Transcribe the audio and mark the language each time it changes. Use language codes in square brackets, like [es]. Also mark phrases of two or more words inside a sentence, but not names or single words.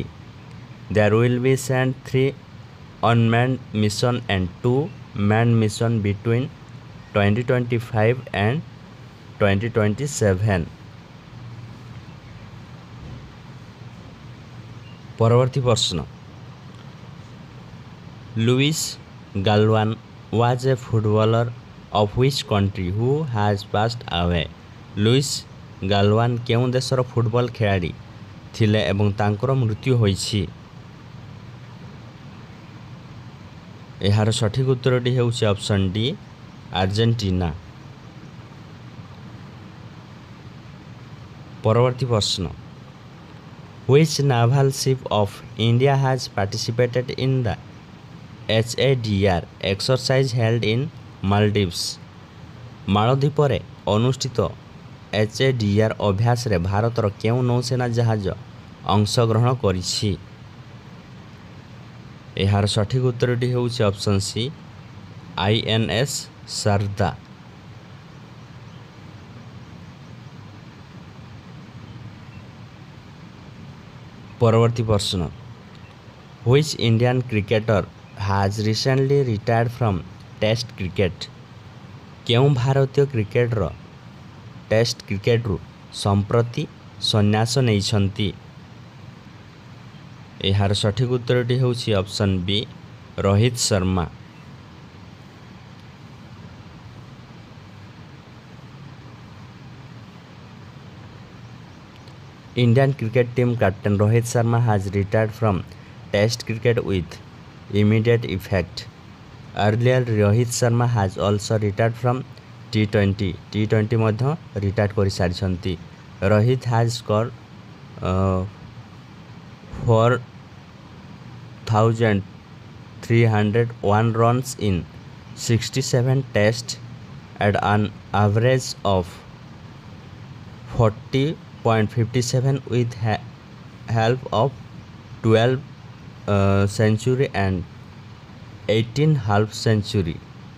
[en] There will be sent 3 unmanned missions and 2 manned missions between 2025 and 2027. [or] ପରବର୍ତ୍ତୀ ପ୍ରଶ୍ନ, [en] Luis Galvan was a footballer of which country who has passed away? [or] ଲୁଇସ୍ ଗାଲୱାନ କେଉଁ ଦେଶର ଫୁଟବଲ ଖେଳାଳି ଥିଲେ ଏବଂ ତାଙ୍କର ମୃତ୍ୟୁ ହୋଇଛି? ଏହାର ସଠିକ ଉତ୍ତରଟି ହେଉଛି [en] option D, [or] ଆର୍ଜେଣ୍ଟିନା। ପରବର୍ତ୍ତୀ ପ୍ରଶ୍ନ, [en] Which naval ship of India has participated in the HADR exercise held in Maldives? [or] ମାଳଦ୍ୱୀପରେ ଅନୁଷ୍ଠିତ HADR ଅଭ୍ୟାସରେ ଭାରତର କେଉଁ ନୌସେନା ଜାହାଜ ଅଂଶଗ୍ରହଣ କରିଛି? ଏହାର ସଠିକ ଉତ୍ତରଟି ହେଉଛି [en] option C, [or] INS ଶାରଦା। ପରବର୍ତ୍ତୀ ପ୍ରଶ୍ନ, [en] Which Indian cricketer has recently retired from Test cricket? [or] କେଉଁ ଭାରତୀୟ କ୍ରିକେଟର ଟେଷ୍ଟ କ୍ରିକେଟରୁ ସମ୍ପ୍ରତି ସନ୍ନ୍ୟାସ ନେଇଛନ୍ତି? ଏହାର ସଠିକ ଉତ୍ତରଟି ହେଉଛି [en] option B, [or] ରୋହିତ ଶର୍ମା। [en] Indian cricket team captain Rohit Sharma has retired from Test cricket with immediate effect. Earlier, Rohit Sharma has also retired from T20 [or] ମଧ୍ୟ ରିଟାୟାର୍ଡ କରିସାରିଛନ୍ତି। [en] Rohit has scored 4,301 runs in 67 tests at an average of 40.57 with help of 12 century and 18 half century.